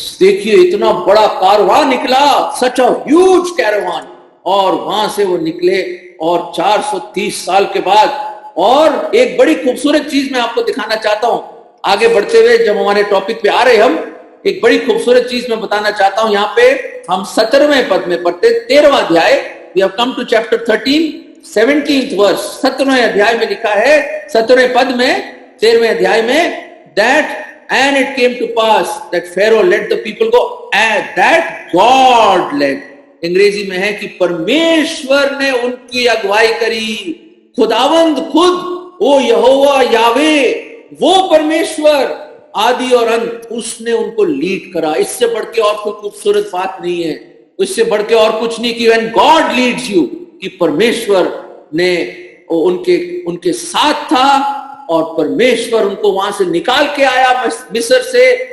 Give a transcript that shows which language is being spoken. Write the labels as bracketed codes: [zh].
[hi] देखिए इतना बड़ा कारवां निकला, [en] सच a huge caravan, [hi] और वहां से वो निकले, और 430 साल के बाद। और एक बड़ी खूबसूरत चीज मैं आपको दिखाना चाहता हूं आगे बढ़ते हुए, जब हमारे टॉपिक पे आ रहे हम, एक बड़ी खूबसूरत चीज मैं बताना चाहता हूं। यहाँ पे हम 17वें पद में पढ़ते, 13वां अध्याय, [en] We have come to chapter 13, 17th verse. [hi] 17वें अध्याय में लिखा है, 17वें पद में, 13वें अध्याय में, [en] that and it came to pass that Pharaoh let the people go and that God led। [hi] अंग्रेजी में है कि परमेश्वर ने उनकी अगुवाई करी। खुदावंद खुद, वो यहोवा यावे, वो परमेश्वर आदि और अंत, उसने उनको लीड करा। इससे बढ़ के और कोई खूबसूरत बात नहीं है, इससे बढ़ के और कुछ नहीं कि [en] when God leads you, [hi] कि परमेश्वर ने उनके साथ था, और परमेश्वर उनको वहां से निकाल के आया मिस्र से।